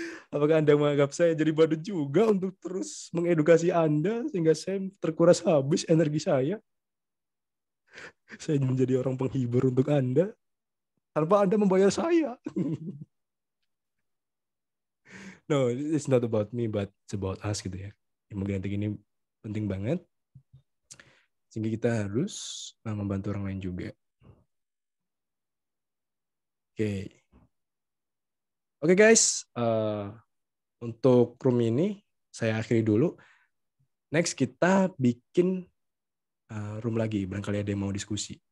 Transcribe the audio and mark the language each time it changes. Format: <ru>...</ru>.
<id>Apakah Anda menganggap saya jadi badut juga untuk terus mengedukasi Anda sehingga saya terkuras habis energi saya? Saya menjadi orang penghibur untuk Anda tanpa Anda membayar saya.</id> <en>No, it's not about me, but it's about us</en> <id>gitu ya. Ilmu genetik ini penting banget. Sehingga kita harus membantu orang lain juga. Oke guys, untuk room ini saya akhiri dulu. Next kita bikin room lagi, barangkali ada yang mau diskusi.</id>